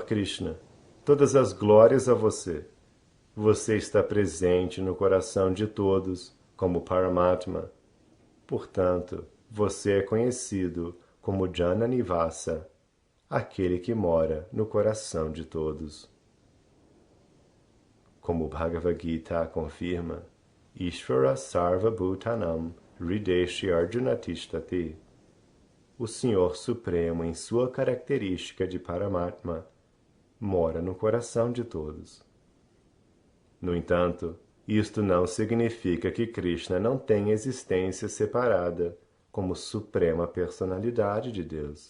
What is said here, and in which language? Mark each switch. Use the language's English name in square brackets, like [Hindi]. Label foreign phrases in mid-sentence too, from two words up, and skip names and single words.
[Portuguese] Krishna, todas as glórias a você. Você está presente no coração de todos como Paramatma. Portanto, você é conhecido como Jananivasa, aquele que mora no coração de todos. Como o Bhagavad Gita confirma, [Sanskrit] ईश्वर सर्व भूतानां हृद्देशे अर्जुन तिष्ठति. [Portuguese] O Senhor Supremo, em sua característica de Paramatma, mora no coração de todos. No entanto, isto não significa que Krishna não tenha existência separada como suprema personalidade de Deus.